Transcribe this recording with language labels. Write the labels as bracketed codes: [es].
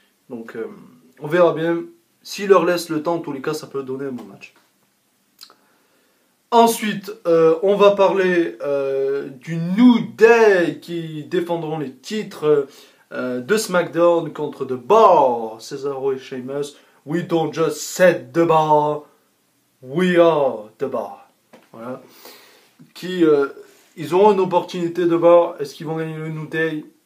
[fr] Donc, on verra bien. S'il leur laisse le temps, en tous les cas, ça peut donner un bon match. Ensuite, on va parler du New Day qui défendront les titres de SmackDown contre The Bar, Cesaro et Sheamus. [en] We don't just set the bar, we are the bar. [fr] Voilà. Ils auront une opportunité de bar. Est-ce qu'ils vont gagner le New Day?